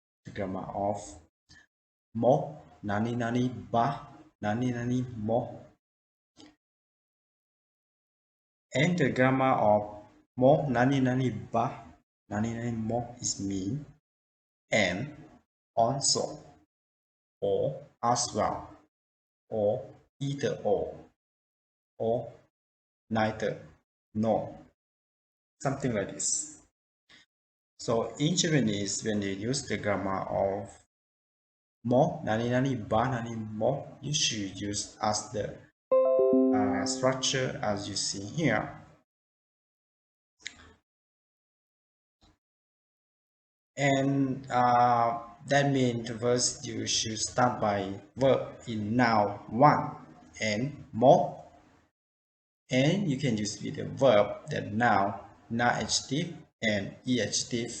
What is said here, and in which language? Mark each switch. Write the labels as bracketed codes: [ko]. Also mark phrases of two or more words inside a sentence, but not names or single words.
[en] the grammar of [ja] も、なになにば、なになにも. [en] And the grammar of [ja] も、なになにば、なになにも [en] is mean and also, or as well, or either or neither, no, something like this. So in Japanese, when you use the grammar of [ja] も、なになにば、なにも, [en] you should use as the structure as you see here. And that means first you should start by verb in [ja] noun one and mo, [en] and you can use with the verb that noun, adjective and adjective.